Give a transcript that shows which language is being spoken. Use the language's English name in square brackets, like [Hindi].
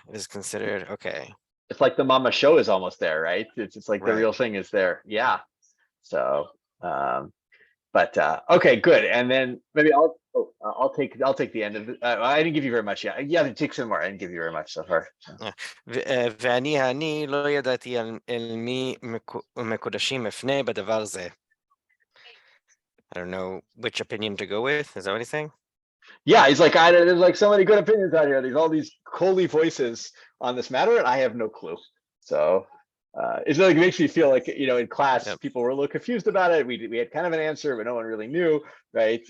[English] It is considered, okay. It's like the mama show is almost there, right? It's like the real thing is there. Yeah. So but okay, good. And then maybe I'll take the end of it. I didn't give you very much yet. Yeah, take some more. I didn't give you very much so far. [Hebrew] ואני לא ידעתי אל מי מקודשים אפנה בדבר זה. [English] I don't know which opinion to go with. Is that what he's saying? Yeah, he's like, there's like so many good opinions out here. There's all these holy voices on this matter, and I have no clue. So it's like, it makes me feel like, in class, Yep. people were a little confused about it. We had kind of an answer, but no one really knew, right?